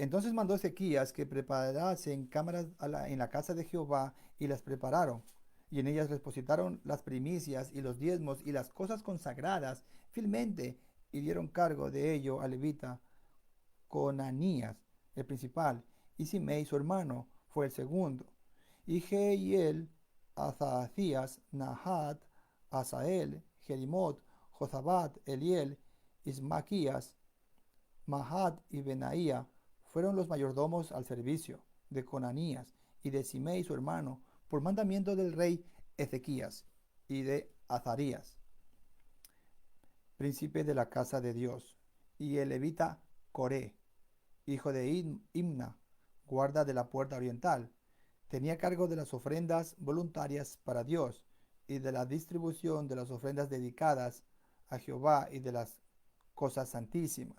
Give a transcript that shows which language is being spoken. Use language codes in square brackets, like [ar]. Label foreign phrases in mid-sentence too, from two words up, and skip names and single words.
[es] Entonces mandó Ezequías que preparasen cámaras en la casa de Jehová, y las prepararon. Y en ellas depositaron las primicias y los diezmos y las cosas consagradas fielmente, y dieron cargo de ello al levita Conanías, el principal, y Simei su hermano fue el segundo. Y Jehiel, Azaías, Nahat, Asael, Jerimot, Jozabat, Eliel, Ismaquías, Mahat y Benaía fueron los mayordomos al servicio de Conanías y de Simei su hermano, por mandamiento del rey Ezequías y de Azarías, príncipe de la casa de Dios, y el levita Coré, hijo de Imna, guarda de la puerta oriental, tenía cargo de las ofrendas voluntarias para Dios y de la distribución de las ofrendas dedicadas a Jehová y de las cosas santísimas.